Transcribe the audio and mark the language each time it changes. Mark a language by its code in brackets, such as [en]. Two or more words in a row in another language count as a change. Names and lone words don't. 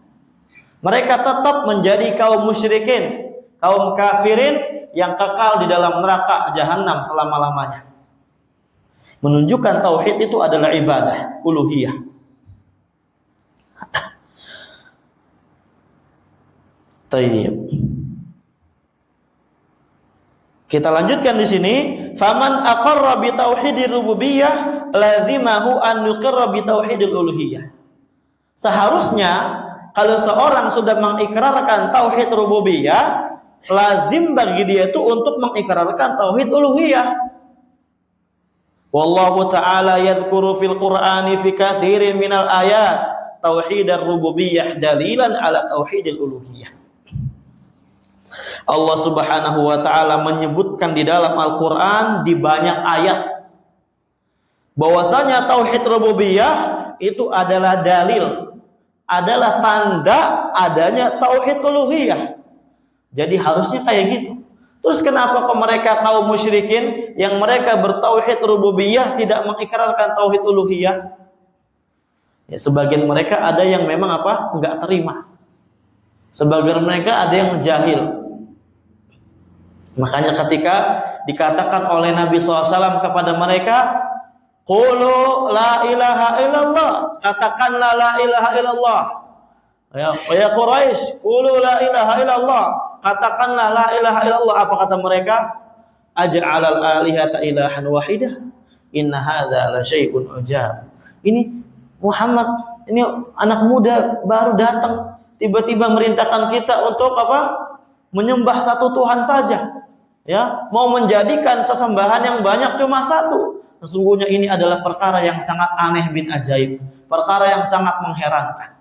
[id] Mereka tetap menjadi kaum musyrikin, kaum kafirin yang kekal di dalam neraka jahanam selama-lamanya. Menunjukkan tauhid itu adalah ibadah uluhiyah. Tayyib. Kita lanjutkan di sini, [ar] فمن أقر بتوحيد الربوبية لزمه أن يقر بتوحيد الألوهية. [id] Seharusnya kalau seorang sudah mengikrarkan tauhid rububiyah, lazim bagi dia itu untuk mengikrarkan tauhid uluhiyah. [ar] والله تعالى يذكر في القرآن في كثير من الآيات توحيد الربوبية دليلا على توحيد الألوهية. [id] Allah Subhanahu wa taala menyebutkan di dalam Al-Qur'an di banyak ayat bahwasanya tauhid rububiyah itu adalah dalil, adalah tanda adanya tauhid uluhiyah. Jadi harusnya kayak gitu. Terus kenapa kok mereka kaum musyrikin yang mereka bertauhid rububiyah tidak mengikrarkan tauhid uluhiyah? Ya, sebagian mereka ada yang memang apa? Enggak terima. Sebagian mereka ada yang jahil. Makanya ketika dikatakan oleh Nabi SAW kepada mereka, [ar] قولوا لا إله إلا الله, katakanlah لا إله إلا الله. يا قريش قولوا لا إله إلا الله, katakanlah لا إله إلا الله. [id] Apa kata mereka? [ar] أجعل الآلهة إلها واحدا إن هذا لشيء عجاب. [id] Ini Muhammad, ini anak muda baru datang, tiba-tiba merintahkan kita untuk apa? Menyembah satu Tuhan saja. Ya, mau menjadikan sesembahan yang banyak cuma satu. Sesungguhnya ini adalah perkara yang sangat aneh bin ajaib, perkara yang sangat mengherankan.